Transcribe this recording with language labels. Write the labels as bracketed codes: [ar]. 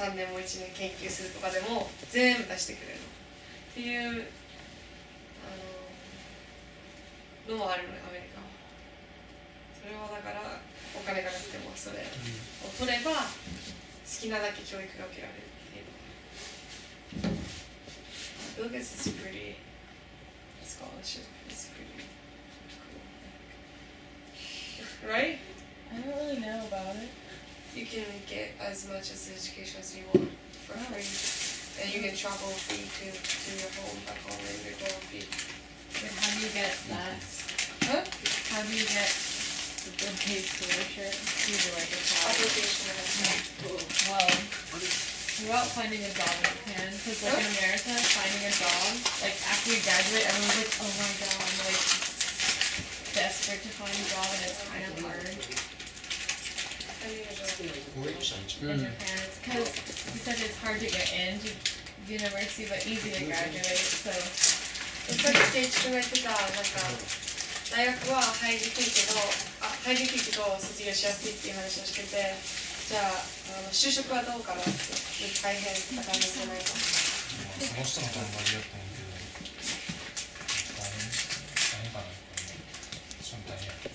[ja] 3年も1年研究するとかでも全部出してくれるのっていうのもあるのよアメリカは。それはだからお金がなくてもそれを取れば好きなだけ教育が受けられるっていう。 [en] I feel like it's pretty scholarship is pretty cool, right? I don't really know about it. You can get as much as education as you want for free, and you can travel free to your home back home and you go free. But how do you get that? Huh? How do you get the paid scholarship? Do you do like a college? Application and Well, throughout finding a job in Japan, because like in America, finding a job, like after you graduate, everyone's like, oh my god, I'm like desperate to find a job, and it's kind of hard. In Japan, it's because you said it's hard to get into university, but easy to graduate. So [ja] さっき一緒が言ってたなんか大学は入りにくいけど卒業しやすいっていう話をしてて、じゃあ就職はどうかなって大変な感じじゃないか。その人の頑張りだと思うけど大変かな一緒に大変。